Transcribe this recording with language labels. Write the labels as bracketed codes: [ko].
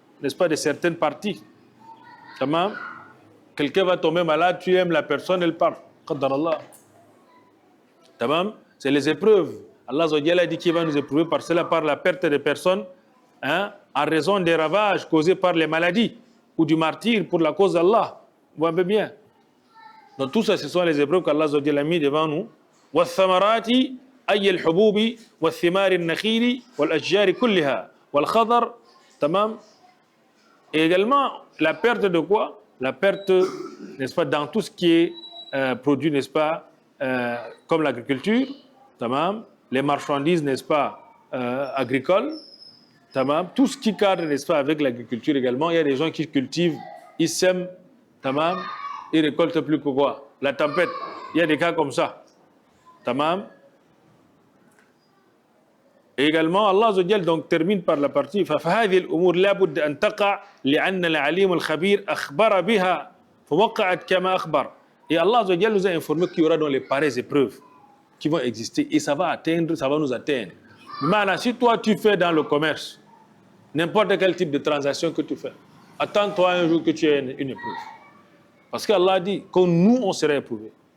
[fr] n'est-ce pas, de certaines parties. Tamam. Quelqu'un va tomber malade, tu aimes la personne, elle part. Qaddarallah. Tamam. C'est les épreuves. Allah a dit qu'il va nous éprouver par cela, par la perte de personnes, hein, en raison des ravages causés par les maladies ou du martyre pour la cause d'Allah. Vous voyez bien. Donc tout ça, ce sont les épreuves qu'Allah a mis devant nous. [ar] وَالثَّمَرَاتِ أي الحبوب والثمار النخيل والأشجار كلها والخضر. Tamam. [fr] Et également, la perte de quoi? La perte, n'est-ce pas, dans tout ce qui est produit, n'est-ce pas, comme l'agriculture, tamam, les marchandises, n'est-ce pas, agricoles, tamam, tout ce qui cadre, n'est-ce pas, avec l'agriculture également. Il y a des gens qui cultivent, ils sèment, tamam, ils récoltent plus que quoi? La tempête. Il y a des cas comme ça, tamam. Et également, Allah Azza wa Jal donc termine par la partie [ar] فهذه الأمور لا بد أن تقع لأن العليم الخبير أخبر بها فوقعت كما أخبر. [fr] Et Allah Azza wa Jal nous a informé qu'il y aura dans les pareilles épreuves qui vont exister et ça va atteindre, ça va nous atteindre. Maintenant, si toi tu fais dans le commerce n'importe quel type de transaction que tu fais, attends-toi un jour que tu aies une épreuve. Parce qu'Allah dit que nous on serait éprouvés.